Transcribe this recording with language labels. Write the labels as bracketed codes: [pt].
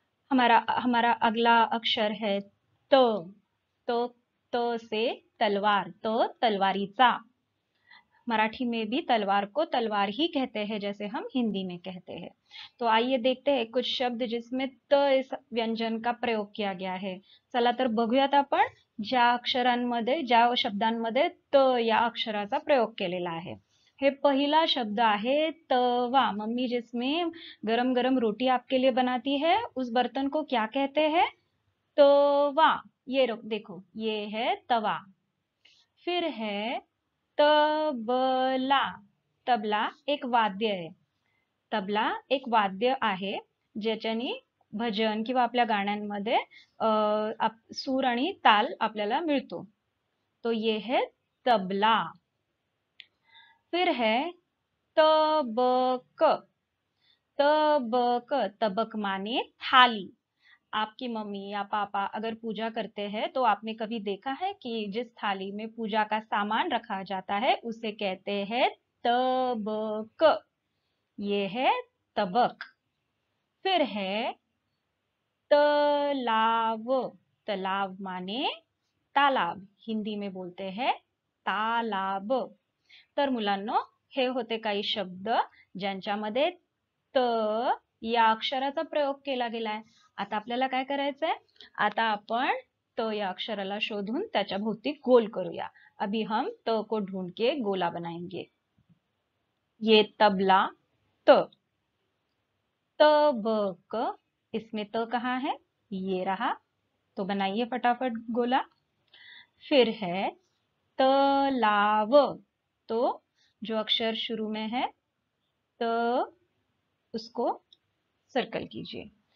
[hi] हमारा हमारा अगला अक्षर है त। त त से तलवार, [mr] त तलवारीचा। [hi] मराठी में भी तलवार को तलवार ही कहते हैं, जैसे हम हिंदी में कहते हैं। तो आइए देखते हैं कुछ शब्द जिसमें त इस व्यंजन का प्रयोग किया गया है। [mr] चला तर बघूयात आपण ज्या अक्षरांमध्ये, ज्या शब्दांमध्ये त या अक्षराचा प्रयोग केलेला आहे। हे पहिला शब्द आहे तवा। [hi] मम्मी जिसमें गरम गरम रोटी आपके लिए बनाती है, उस बर्तन को क्या कहते हैं? तवा। ये देखो, ये है तवा। फिर है तबला। [mr] तबला एक वाद्य आहे। तबला एक वाद्य आहे, ज्याच्यानी भजन किंवा आपल्या गाण्यांमध्ये सूर आणि ताल आपल्याला मिळतो। [hi] तो ये है तबला। फिर है तबक। तबक, तबक माने थाली। आपकी मम्मी या पापा अगर पूजा करते हैं तो आपने कभी देखा है कि जिस थाली में पूजा का सामान रखा जाता है उसे कहते हैं तबक। ये है तबक। फिर है तलाव। तलाव माने तालाब, हिंदी में बोलते हैं तालाब। [mr] तर मुलांनो, हे होते काही शब्द ज्यांच्यामध्ये त या अक्षराचा प्रयोग केला गेलाय। आता आपल्याला काय करायचंय? आता आपण त या अक्षराला शोधून त्याच्या भोवती गोल करूया। [hi] अभी हम त को ढूंढ के गोला बनाएंगे। ये तबला त। तबक, इसमें त कहाँ है? ये रहा, तो बनाइए फटाफट गोला। फिर है तलाव। तो जो अक्षर शुरू में है त, उसको सर्कल कीजिए।